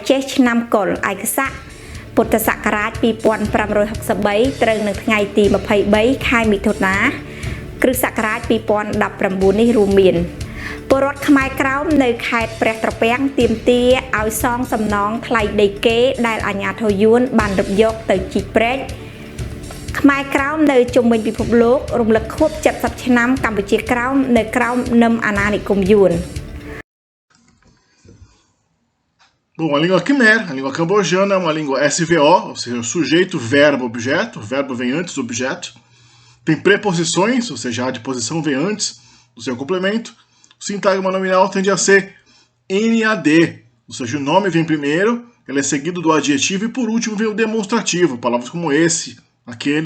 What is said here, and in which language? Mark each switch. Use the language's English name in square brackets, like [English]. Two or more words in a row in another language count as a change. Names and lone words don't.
[Khmer] ចេសឆ្នាំកុរឯកស័កពុទ្ធសករាជ 2563 ត្រូវនៅថ្ងៃទី 23 ខែមិថុនា គ្រិស្តសករាជ 2019 នេះរួមមាន ពលរដ្ឋខ្មែរក្រោមនៅខេត្តព្រះត្រពាំងទាមទារឲ្យសងសំណងថ្លៃដីគេដែលអាជ្ញាធរយួនបានរំយកទៅជីកព្រែក ខ្មែរក្រោមនៅជុំវិញពិភពលោករំលឹកខួប 70 ឆ្នាំកម្ពុជាក្រោមនៅក្រោមនឹមអាណានិគមយួន [Portuguese] Bom, a língua Khmer, a língua cambojana, é uma língua SVO, ou seja, sujeito, verbo, objeto. O verbo vem antes do objeto. Tem preposições, ou seja, a adposição vem antes do seu complemento. O sintagma nominal tende a ser NAD, ou seja, o nome vem primeiro, ele é seguido do adjetivo e por último vem o demonstrativo, palavras como esse, aquele.